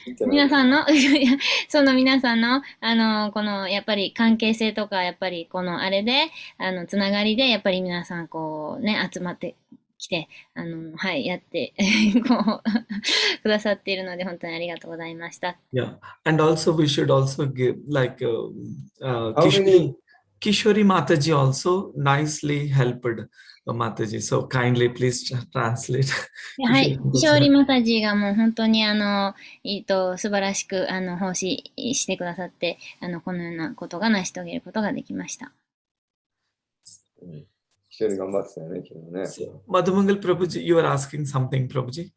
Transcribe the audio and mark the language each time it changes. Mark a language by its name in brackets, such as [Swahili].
[Japanese] 皆さんの、皆さんの、この、やっぱり関係性とか、やっぱりこのあれで、つながりで、やっぱり皆さん、こうね、集まってきて、はい、やって、こう、くださっているので、本当にありがとうございました。 [English] Yeah, and also we should also give like How many? Kishori Mataji also nicely helped Mataji. So kindly please translate. [Japanese] はい。勝利マタジがもう本当に素晴らしく奉仕してくださって、このようなことが成し遂げることができました。一人頑張ってたよね、昨日ね。 [English] Madhumangal Prabhuji, you are asking something, Prabhuji?